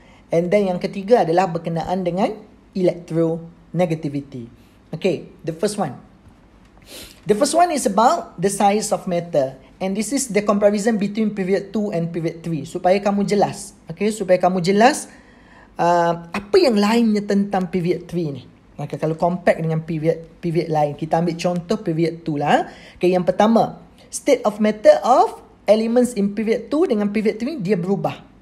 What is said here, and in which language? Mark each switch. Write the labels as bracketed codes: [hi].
[en] And then [ms] yang ketiga adalah berkenaan dengan electronegativity. [en] Okay, the first one is about the size of matter. And this is the comparison between period 2 and period 3. [ms] Supaya kamu jelas. Okay, supaya kamu jelas apa yang lainnya tentang period 3 ni. Okay, kalau compare dengan period lain. Kita ambil contoh period 2 lah. [en] Okay, [ms] yang pertama, [en] state of matter of elements in period 2 dengan period 3 [ms] dia berubah.